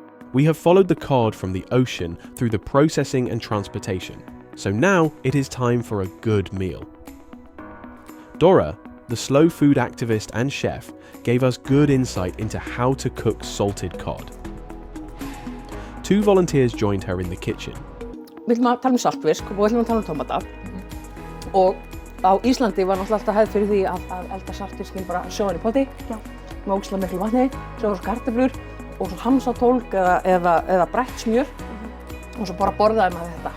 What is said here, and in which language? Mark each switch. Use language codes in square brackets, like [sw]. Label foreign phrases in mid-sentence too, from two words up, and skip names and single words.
[en] We have followed the cod from the ocean through the processing and transportation, so now it is time for a good meal. Dora, the slow food activist and chef, gave us good insight into how to cook salted cod. 2 volunteers joined her in the kitchen. [is] Við ætlum að tala saltfisk og við ætlum að tala tómata. Og á Íslandi var náttúrulega alltaf hefð fyrir því að elda saltfiskinn bara sjóðan í potti. Með ógeðslega miklu vatni, svo kartöflur og svo hamsatólg eða brætt smjör og svo bara borðaði maður þetta.